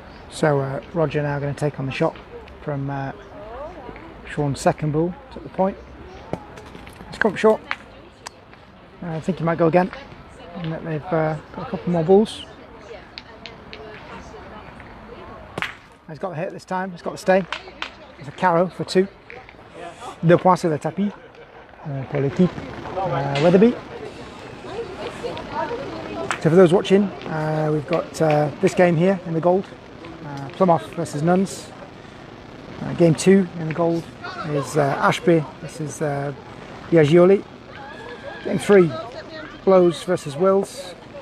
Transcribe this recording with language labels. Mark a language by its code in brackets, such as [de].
[en] So Roger now going to take on the shot from Sean's second ball to the point. It's come up short. I think he might go again, and that they've got a couple more balls. He's got the hit this time, he's got the stay. It's a carrow for 2. [fr] 2 points sur le tapis pour l'équipe Weatherby. [en] So for those watching, we've got this game here in the gold, Plumhoff versus Nunns. Game 2 in the gold is Ashby versus Biagioli. Game 3, Blows versus Wills.